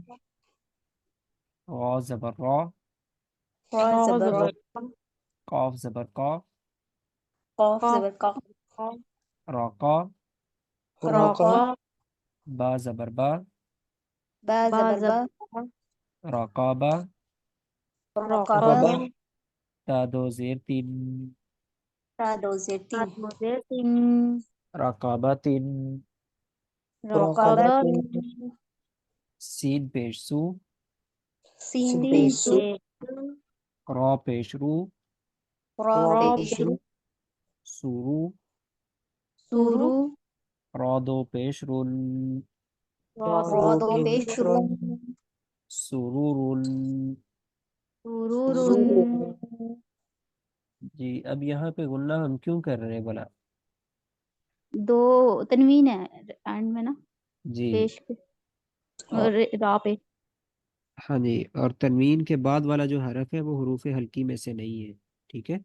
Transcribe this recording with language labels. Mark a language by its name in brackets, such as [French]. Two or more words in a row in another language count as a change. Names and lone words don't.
[Urdu] را زبر را را زبر قاف زبر قا قاف زبر قاف راقا راقا با زبر با با زبر با رقابہ رقابہ تا دو زیر تین تا دو زیر تین تین رقابت رقابت سین پیش سو سین پیش سو را پیش رو را پیش رو سورو سورو را دو پیش رول را دو پیش رو سرور سرور جی اب یہاں پہ غنہ ہم کیوں کر رہے ہیں بلا دو تنوین ہے اینڈ میں نا جی پیش پہ اور را پہ ہاں جی اور تنوین کے بعد والا جو حرف ہے وہ حروف ہلکی میں سے نہیں ہے ٹھیک ہے